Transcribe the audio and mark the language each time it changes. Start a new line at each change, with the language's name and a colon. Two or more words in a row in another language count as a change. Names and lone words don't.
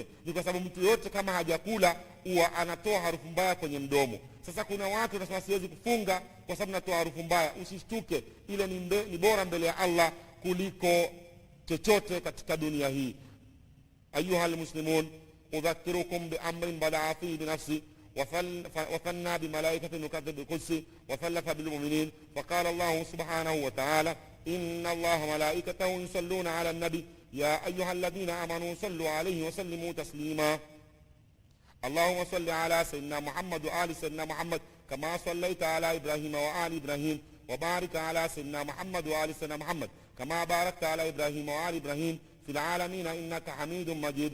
Swahili: Ni kwa sababu mtu yote kama hajakula huwa anatoa harufu mbaya kwenye mdomo. Sasa kuna watu wanasema siwezi kufunga kwa sababu natoa harufu mbaya. Usishtuke, ile ni bora mbele ya Allah kuliko chochote katika dunia hii.
Arabic: أيها المسلمون، أذكركم بأمر بدأ في بنفسه وثنى بملائكة نكذب بالقدس وثلث بالمؤمنين. فقال الله سبحانه وتعالى إن الله ملائكته يصلون على النبي يا أيها الذين آمنوا صلوا عليه وسلموا تسليما. اللهم صل على سيدنا محمد وآل سيدنا محمد كما صليت على إبراهيم وآل إبراهيم، وبارك على سيدنا محمد وآل سيدنا محمد كما باركت على إبراهيم وآل إبراهيم في العالمين إنك حميد مجيد.